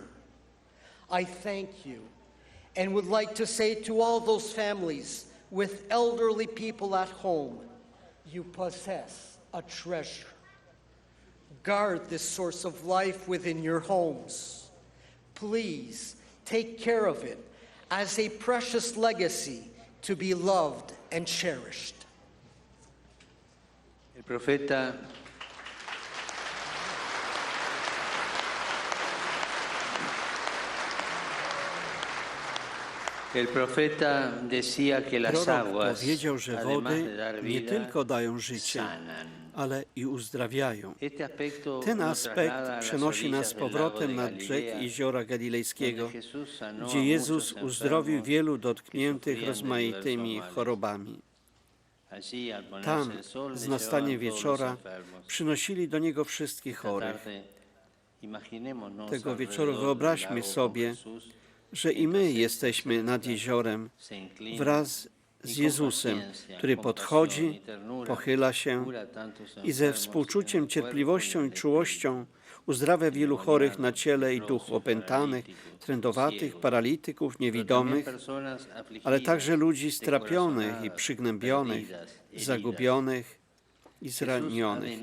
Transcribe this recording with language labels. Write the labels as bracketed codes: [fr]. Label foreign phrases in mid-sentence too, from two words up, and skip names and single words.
[en] I thank you and would like to say to all those families with elderly people at home, you possess a treasure. Guard this source of life within your homes. Please take care of it as a precious legacy to be loved and cherished. [es] El profeta decía que las [pl] Prorok [es] aguas, [pl] powiedział, że [es] además [pl] wody [es] de dar [pl] nie [es] vida, [pl] tylko dają życie, [es] sanan. [pl] ale i uzdrawiają. [es] Este aspecto [pl] Ten [es] nos [pl] aspekt [es] traslada a las [pl] przenosi nas [es] orillas [pl] z [es] del lago [pl] powrotem [es] de [pl] nad [es] Galilea, [pl] brzeg Jeziora Galilejskiego, [es] donde Jesús sanó [pl] gdzie [es] a [pl] Jezus [es] muchos [pl] uzdrowił [es] enfermos [pl] wielu dotkniętych [es] sufrían de [pl] rozmaitymi [es] diversos males. [pl] chorobami. [es] Allí, al ponerse [pl] Tam, [es] el sol, [pl] z [es] le [pl] nastaniem [es] llevaban todos [pl] wieczora, [es] los enfermos. [pl] przynosili do Niego wszystkich [es] Esta [pl] chorych. [es] tarde, imaginémonos [pl] Tego wieczoru [es] alrededor del [pl] wyobraźmy [es] lago con [pl] sobie, [es] Jesús, [pl] że i my jesteśmy nad jeziorem [es] se inclina [pl] wraz z Jezusem, który podchodzi, pochyla się i ze współczuciem, cierpliwością i czułością uzdrawia wielu chorych na ciele i duchu, opętanych, trędowatych, paralityków, niewidomych, ale także ludzi strapionych i przygnębionych, zagubionych i zranionych.